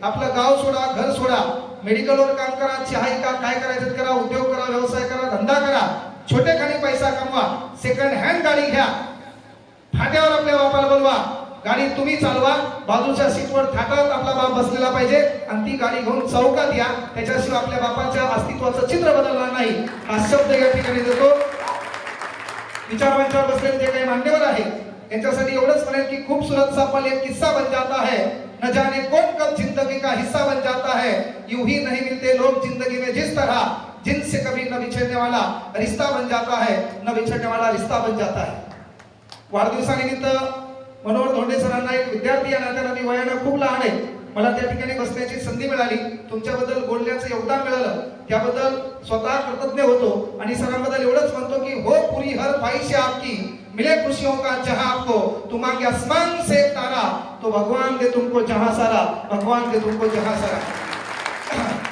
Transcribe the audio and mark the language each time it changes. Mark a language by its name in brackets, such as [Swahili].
[Marathi] आपलं गाव सोडा, घर सोडा, मेडिकलवर काम करा, चहा का काय करायचं करा, उद्योग करा, व्यवसाय करा, धंदा करा, छोटे खाणी पैसा कमवा, सेकंड हँड गाडी घ्या, फाट्यावर आपल्या बापाला बोलवा, गाडी तुम्ही चालवा, बाजूच्या सीटवर थाटात आपला बाप बसलेला पाहिजे आणि ती गाडी घेऊन चौकात या. त्याच्याशिवाय आपल्या बापाच्या अस्तित्वाचं चित्र बदलणार नाही. हा शब्द या ठिकाणी देतो. विचारमंचावर बसलेले जे काही मान्यवर आहे यांच्यासाठी एवढंच म्हणेल की [Hindi] खूबसूरत सा पल एक किस्सा बन जाता है, न जाने कौन कब जिंदगी का हिस्सा बन जाता है. यूं ही नहीं मिलते लोग जिंदगी में जिस तरह, जिनसे कभी न बिछड़ने वाला रिश्ता बन जाता है, न बिछड़ने वाला रिश्ता बन जाता है. [Marathi] वाढदिवसानिमित्त मनोहर धोंडे सरांना एक विद्यार्थी या नात्याने मी वयानं खूप लहान आहे, मला त्या ठिकाणी बसण्याची संधी मिळाली, तुमच्याबद्दल बोलण्याचं योगदान मिळालं, त्याबद्दल स्वतः कृतज्ञ होतो. आणि सरांबद्दल एवढंच म्हणतो की [Hindi] हो पूरी हर ख्वाहिश आपकी, मिले खुशियों का जहां आपको, तुम मांगे आसमान से तारा, तो भगवान दे तुमको जहां सारा, भगवान दे तुमको जहां सारा.